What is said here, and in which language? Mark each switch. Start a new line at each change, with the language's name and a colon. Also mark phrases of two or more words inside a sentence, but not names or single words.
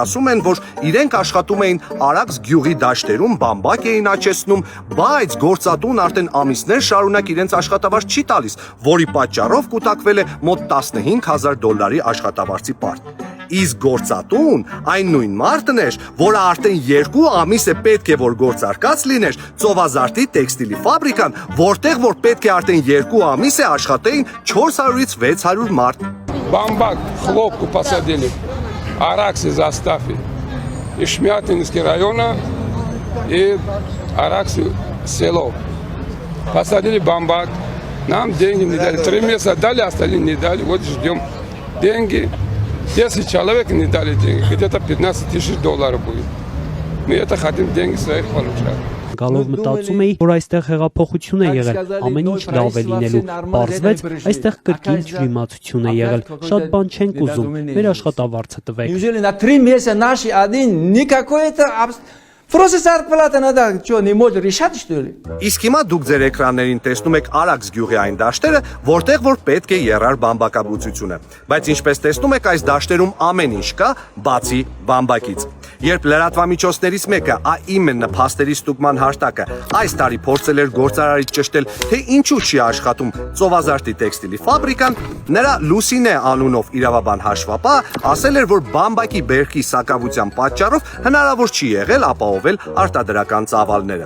Armenian: ասում են, որ իրենք աշխատում էին Արաքս գյուղի դաշտերում, բամբակ էին աճեցնում, բայց գործատուն արդեն ամիսներ շարունակ իրենց աշխատավարձ չի տալիս, որի պատճառով կուտակվել է մոտ $15,000 աշխատավարձի պարտ։ Իսկ գործատուն այն նույն մարդն էր, որը արդեն 2 ամիս է պետք է որ գործարկած լիներ ծովազարտի տեքստիլի ֆաբրիկան, որտեղ որ պետք է արդեն 2 ամիս է աշխատեին 400-ից 600 մարդ։
Russian: Бамбак, хлопку посадили, Араксы заставили. Из Шмятинского района и Араксы село. Посадили бамбак, нам деньги не дали. 3 месяца дали, остальные не дали. Вот ждем деньги. 10 человек не дали деньги, где-то 15 тысяч долларов будет. Мы это хотим деньги своих получать.
Armenian: Գալով մտածում էի, որ այստեղ հեղափոխություն է եղել, ամեն ինչ լավ է լինելու, պարզվեց, այստեղ կրկին ջրիմացություն է եղել, շատ բան չենք ուզում, մեր աշխատավարձը տվեք։
Russian: Неужели на 3 месяца наши один никакой-то просто зарплата надо, что, не может решать, что ли?
Armenian: Իսկ հիմա դուք ձեր էկրաններին տեսնում եք Արաքս գյուղի այն դաշտերը, որտեղ որ պետք է երար բամբակաբուծությունը, բայց ինչպես տեսնում եք այս դաշտերում ամեն ինչ կա, բացի բամբակից։ Երբ լրատվամիջոցներից մեկը ԱԻՄ նփաստերի ստուգման հաշտակը այս տարի փորձել էր գործարարից ճշտել, թե ինչու չի աշխատում ծովազարտի տեքստիլի ֆաբրիկան, նրա Լուսինե անունով իրավաբան հաշվապահ ասել էր, որ բամբակի բերքի սակավության պատճառով հնարավոր չի եղել ապահովել արտադրական ծավալները։